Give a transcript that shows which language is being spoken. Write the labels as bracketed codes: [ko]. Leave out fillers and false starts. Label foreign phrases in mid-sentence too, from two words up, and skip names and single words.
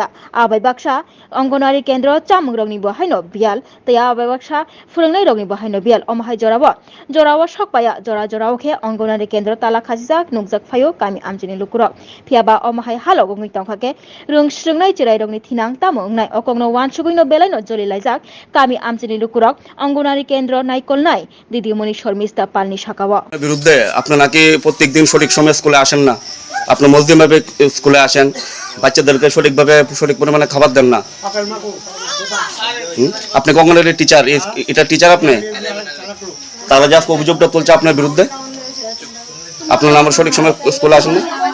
[trp] आबै बाक्सा अंगनवाड़ी केन्द्र चामुं रंनि बाहायनो बियाल तया आबै बाक्सा फोरोंनाय रंनि बाहायनो बियाल अमाहाय जराव सकपाया जराव खे अंगनवाड़ी केन्द्र ताला खासिजाक नुकजाक फायो गामि आमचिनि लुकुरक फियाबा अमाहाय हालग गंगै तंखाके रों स्रोंनाय चिराय रंनि थिनां तामो अंनाय अकंनो वानसुगैनो बेलायनो जलिलायजाक गामि आमचिनि लुकुरक अंगनवाड़ी केन्द्र नायकलनाय दिदिमणि शर्मिष्ठा पालनि शाखाव [bn] বিরুদ্ধে আপনি নাকি প্রত্যেকদিন সঠিক সময়ে স্কুলে আসেন না, আপনি মজলিমভাবে স্কুলে আসেন, বাচ্চাদেরকে সঠিকভাবে সঠিক পরিমাণে খাবার দেন না। আপনি অঙ্গনওয়াড়ি টিচার, এটা টিচার আপনি? তারা যে আজকে অভিযোগটা তুলছে আপনার বিরুদ্ধে, আপনার নাম সঠিক সময় স্কুলে আসেন না?